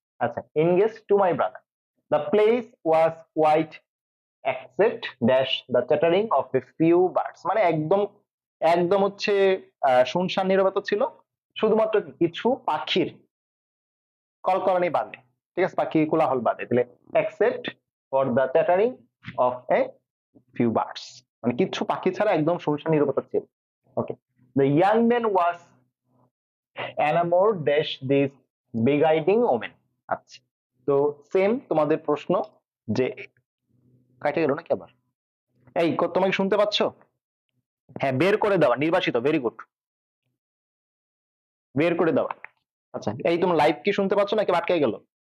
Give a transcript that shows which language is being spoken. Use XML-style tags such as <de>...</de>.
<bn>আচ্ছা,</bn> <en>engage to my brother, the place was quite except dash the chattering of a few birds,</en> <bn>মানে একদম একদম হচ্ছে শুনশান নীরবতা ছিল, শুধুমাত্র কিছু পাখির কলকলানি বাদে, ঠিক আছে, পাখি কোলাহল বাদে, তাহলে</bn> <en>except for the chattering of a few birds,</en> <bn>মানে কিছু পাখি ছাড়া একদম শুনশান নীরবতা ছিল।</bn> <en>Okay, the young man was enamored dash this beguiling woman।</en> <bn>আচ্ছা, তো সেম তোমাদের প্রশ্ন যে কাটে গেল নাকি আবার? এই তোমাকে শুনতে পাচ্ছ? হ্যাঁ, বের করে দেওয়া, নির্বাচিত, ভেরি গুড, বের করে দেওয়া। আচ্ছা, এই তুমি লাইভ কি শুনতে পাচ্ছ নাকি আটকে গেল?</bn>